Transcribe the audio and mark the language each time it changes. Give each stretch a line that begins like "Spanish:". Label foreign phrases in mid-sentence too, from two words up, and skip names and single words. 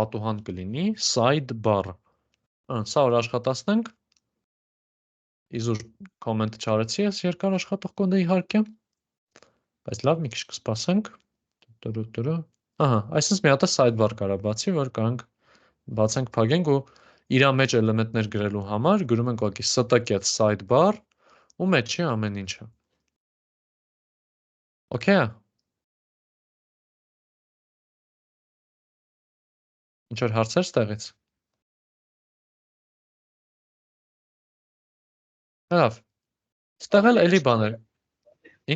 Armenian: պատուհան կլինի, sidebar։ Սա որ աշխատացնենք, իզուր կոմենտը չարեցի, ես երկար աշխատող կոդը իհարկե, բայց լավ, մի քիչ կսպասենք։ Ահա, այսպես մի հատ sidebar կարա բացի, որ կարանք բացենք, փակենք ու իրա մեջ էլեմենտներ գրելու համար գրում ենք ուղղակի
English: st get sidebar
Armenian: ու մեջի ամեն ինչը։ Okay։ Ինչ որ հարցեր ստեղից։ Լավ։ Ստեղ էլ էլի բաներ։ Ինչ։